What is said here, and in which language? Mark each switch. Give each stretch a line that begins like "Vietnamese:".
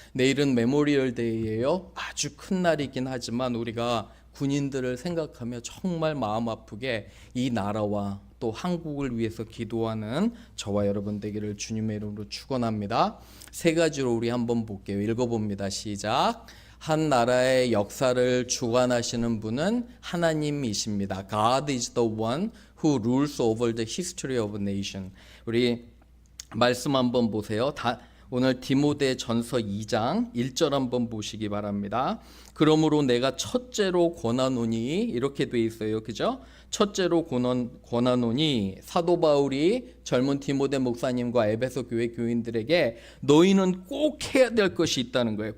Korean: 내일은 메모리얼 데이예요. 아주 큰 날이긴 하지만 우리가 군인들을 생각하며 정말 마음 아프게 이 나라와 또 한국을 위해서 기도하는 저와 여러분 되기를 주님의 이름으로 축원합니다. 세 가지로 우리 한번 볼게요. 읽어봅니다. 시작. 한 나라의 역사를 주관하시는 분은 하나님이십니다.
English: God is the one who rules over the history of a nation.
Korean: 우리 말씀 한번 보세요. 오늘 디모데 전서 2장 1절 한번 보시기 바랍니다. 그러므로 내가 첫째로 권하노니 이렇게 돼 있어요. 그죠? 첫째로 권하노니 사도 바울이 젊은 디모데 목사님과 에베소 교회 교인들에게 너희는 꼭 해야 될 것이 있다는 거예요.